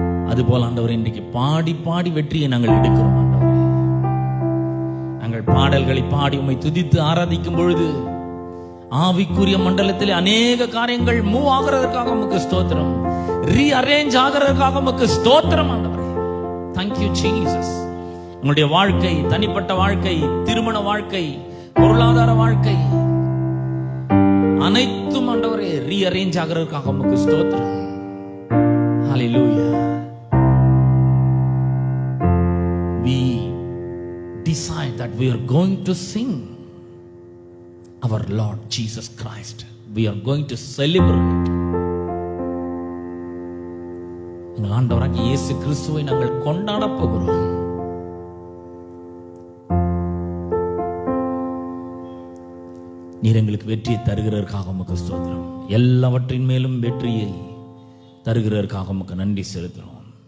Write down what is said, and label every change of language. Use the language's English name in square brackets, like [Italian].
[Tamil] அதுபோல ஆண்டவரே, இன்றைக்கு பாடி பாடி வெற்றியை நாங்கள் எடுக்கிறோம். ஆண்டவரே, நாங்கள் பாடல்களை பாடி உம்மை துதித்து ஆராதிக்கும் பொழுது ஆவிக்குரிய மண்டலத்தில் அநேக காரியங்கள் மூவ் ஆகிறதுக்காக உமக்கு ஸ்தோத்திரம், ரீஅரேஞ்ச் ஆகிறதுக்காக உமக்கு ஸ்தோத்திரம். ஆண்டவரே, [English] thank you Jesus. [Tamil] உங்களுடைய வாழ்க்கை, தனிப்பட்ட வாழ்க்கை, திருமண வாழ்க்கை, பொருளாதார வாழ்க்கை அனைத்தும் ஆண்டவரே ரீஅரேஞ்ச் ஆகிறதுக்காக உமக்கு ஸ்தோத்திரம். ஹல்லேலூயா. [English] We decide that we are going to sing our Lord Jesus Christ. We are going to celebrate. [Tamil] எங்கள் ஆண்டவராகிய இயேசு கிறிஸ்துவை நாங்கள் கொண்டாட போகிறோம். நீர் எங்களுக்கு வெற்றியை தருகிறதற்காக உமக்கு ஸ்தோத்திரம். எல்லாவற்றின் மேலும் வெற்றியை தருகிறதற்காக உமக்கு நன்றி செலுத்துகிறோம்.